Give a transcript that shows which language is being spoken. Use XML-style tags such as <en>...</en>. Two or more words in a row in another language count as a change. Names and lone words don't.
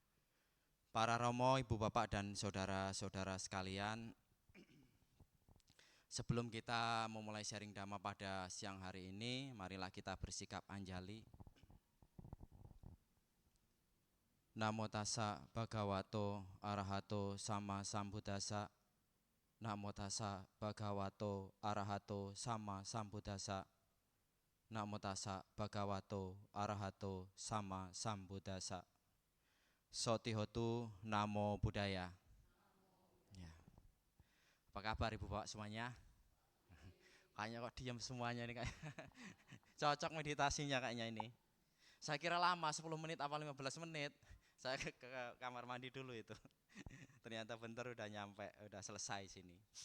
<id>Para Romo, Ibu Bapak dan saudara-saudara sekalian, sebelum kita memulai sharing Dhamma pada siang hari ini, marilah kita bersikap anjali.</id> <pi>Namo tassa bhagavato arahato sama sambuddhassa. Namo tassa bhagavato arahato sama sambuddhassa. Namo tassa bhagavato arahato sama sambuddhassa. Sotihotu namo buddhaya.</pi> <id>Ya. Apa kabar Ibu Bapak semuanya? Kayaknya kok diam semuanya ini kayak cocok meditasinya kayaknya ini. Saya kira lama 10 menit apa 15 menit. Saya ke kamar mandi dulu itu. Ternyata bentar udah nyampe, udah selesai sini.</id>